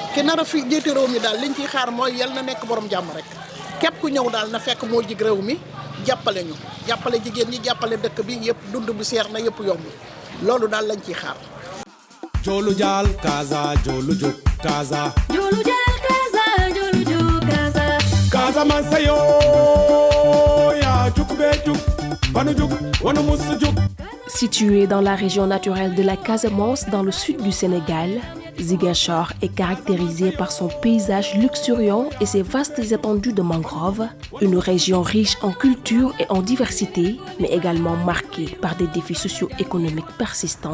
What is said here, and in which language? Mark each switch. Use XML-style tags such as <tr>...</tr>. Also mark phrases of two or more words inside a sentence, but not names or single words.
<wo>ki nar a fi jiite réew mi daal liñ ciy xaar mooy yal na nekk borom jàmm rek képp ku ñëw daal na fekk moo jig réew mi jàppale ñu jàppale jigéen ñi jàppale dëkk bi yëpp dund bi seer na yëpp yomb loolu daal lañ ciy xaar.</wo> <dyo>Jolu Jal Kaza Jolu Juk Kaza. Jolu Jal Kaza Jolu Juk Kaza. Kaza man sayo ya juk be juk banu juk wanu mus juk.</dyo> <fr>Situé dans la région naturelle de la Casamance, dans le sud du Sénégal, Ziguinchor est caractérisé par son paysage luxuriant et ses vastes étendues de mangroves, une région riche en culture et en diversité, mais également marquée par des défis socio-économiques persistants.</fr>